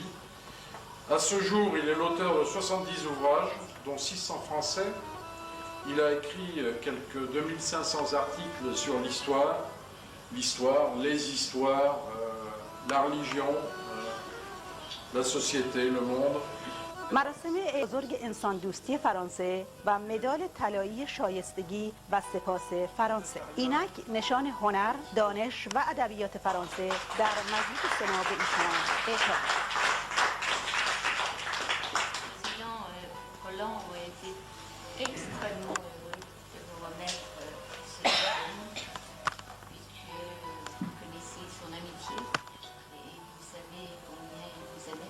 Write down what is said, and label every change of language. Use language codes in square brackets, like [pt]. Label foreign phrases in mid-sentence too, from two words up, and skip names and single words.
[fr] À ce jour, il est l'auteur de 70 ouvrages, dont 6 en français. Il a écrit quelques 2500 articles sur l'histoire, les histoires, la religion, la société, le monde. [fa] مراسم بزرگ انسان دوستی فرانسه و مدال طلایی شایستگی و سپاس فرانسه. اینک نشان هنر، دانش و ادبیات فرانسه در مجلس سنا به ایشان اعطا. [fr] Roland ont été extrêmement heureux de vous remettre ce diplôme, puisque vous connaissez son amitié et vous savez combien il vous aimait.